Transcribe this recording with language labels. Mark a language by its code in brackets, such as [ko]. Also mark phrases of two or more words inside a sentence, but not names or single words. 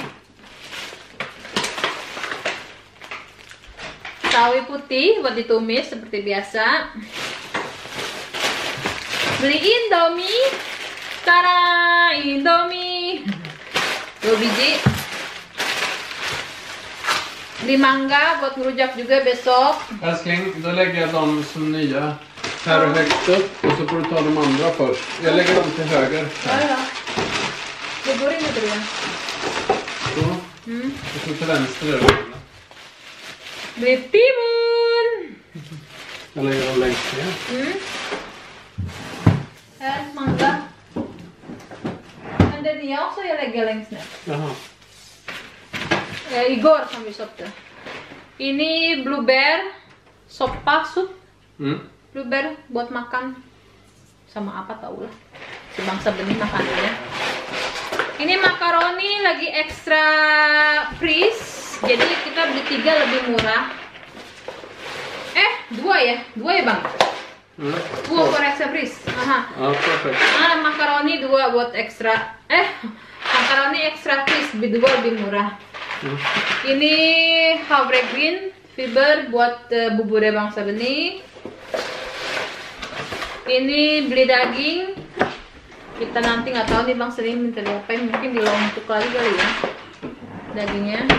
[id] Sawi putih buat ditumis seperti biasa. Beli Indomie. Tara, Indomie 2 biji. Beli mangga buat ngerujak juga besok. [sv] Älskling, då lägger jag dem som nya här högt upp och så får du ta de andra först. Jag lägger dem till höger. Ja. Det går inte tror jag. Så. Och så till vänster är det. [id] Beli timun. [sv] Jag lägger dem längst ner. [id] Mangga. [sv] Men den jag också jag lägger längst ner. Jaha. Igor som vi köpte. [id] Ini blueberry sopa sup. Blueberry buat makan sama apa tau lah. Sebangsa benih makanannya. Ini makaroni lagi [en] extra freeze. [id] Jadi kita beli 3 lebih murah. 2 ya? 2 ya bang? [en] 2 for extra freeze. [id] Aha. Perfect. Makaroni 2 buat extra. Makaroni [en] extra freeze [id] 2 lebih murah. Ini havre [en] green fiber [id] buat buburnya bangsa benih. Ini beli daging. Kita nanti nggak tahu nih bangsa benih minta diapain, mungkin dilontuk lagi kali ya dagingnya.